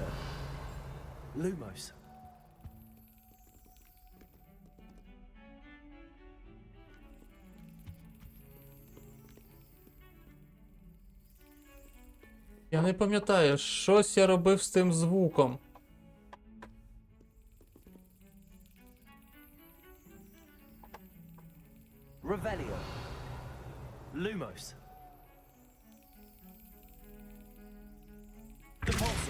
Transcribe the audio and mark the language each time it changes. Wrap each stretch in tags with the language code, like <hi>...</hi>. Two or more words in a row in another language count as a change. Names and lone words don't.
<la>Lumos.</la> <uk>Я не пам'ятаю, щось я робив з тим звуком.</uk> <la>Revelio. Lumos. Depulso.</la>